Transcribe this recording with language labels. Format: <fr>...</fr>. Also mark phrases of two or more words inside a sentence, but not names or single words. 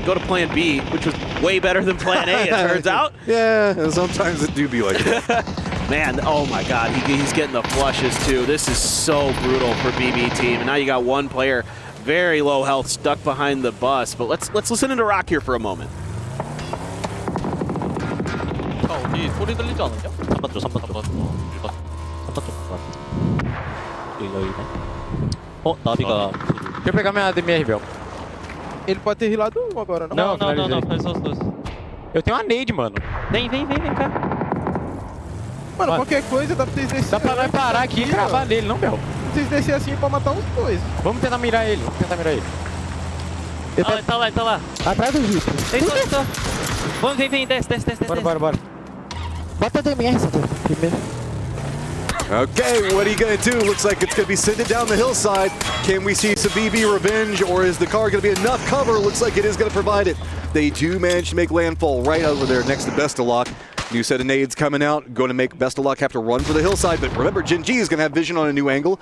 <en>Go to plan B, which was way better than plan A, it turns out. Yeah, sometimes it do be like that. Man, oh my God, he's getting the flushes too. This is so brutal for BB team. And now you got one player, very low health, stuck behind the bus. But let's listen to Rock here for a moment.</en> <ko>어디 소리 들리지 않았냐? 3번 쪽, 3번 쪽. 1번. 3번 쪽. 여기네. 나비가.</ko> <pt>Quer pegar minha ADM, Rebel? Ele pode ter rilado agora, não? Não, faz só os dois. Eu tenho uma nade, mano. Vem cá. Mano, qualquer coisa dá pra vocês descer. Dá pra nós parar aqui e cravar nele, não, Bel? Vocês descer assim pra matar os dois. Vamos tentar mirar ele, Ele tá lá. Atrás do Vitor. Deitou. Vamos, vem, desce. Bora. Bota a DMR, primeiro.</pt> <en>Okay, what are you going to do? Looks like it's going to be sending down the hillside. Can we see some BB revenge, or is the car going to be enough cover? Looks like it is going to provide it. They do manage to make landfall right over there next to Bestalock. New set of nades coming out, going to make Bestalock have to run for the hillside, but remember, Gen.G is going to have vision on a new angle.</en>